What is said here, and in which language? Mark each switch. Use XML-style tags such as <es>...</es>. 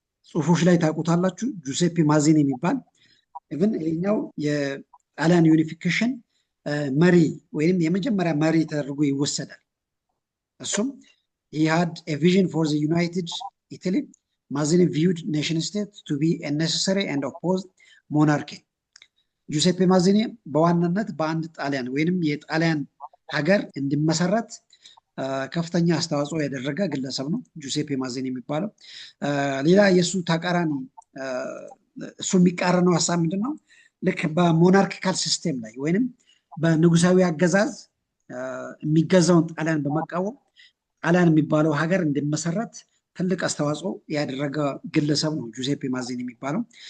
<am>ጽሁፎች ላይ ታውቁታላችሁ። ጁሴፔ ማዚኒ የሚባል ኢቭን ይሄኛው የጣሊያን ዩኒፊኬሽን መሪ ወይም የመጀመሪያ መሪ ተደርጎ ይወሰዳል። እሱም</am> <en>he had a vision for the United Italy. Mazzini viewed nation state to be a necessary and opposed monarchy.</en> <am>ጁሴፔ ማዚኒ በዋናነት በአንድ ጣሊያን ወይንም የጣሊያን ሀገር እንዲመሰረት ከፍተኛ አስተዋጽኦ ያደረገ ግለሰብ ነው ጁሴፔ ማዚኒ የሚባለው። ሌላ የእሱ ተቃራኒ እሱ የሚቃረነው ሀሳብ ምንድን ነው? ልክ በሞናርኪካል ሲስቴም ላይ ወይንም በንጉሳዊ አገዛዝ የሚገዛውን ጣሊያን በመቃወም ጣሊያን የሚባለው ሀገር እንዲመሰረት ትልቅ አስተዋጽኦ ያደረገ ግለሰብ ነው ጁሴፔ ማዚኒ የሚባለው።</am>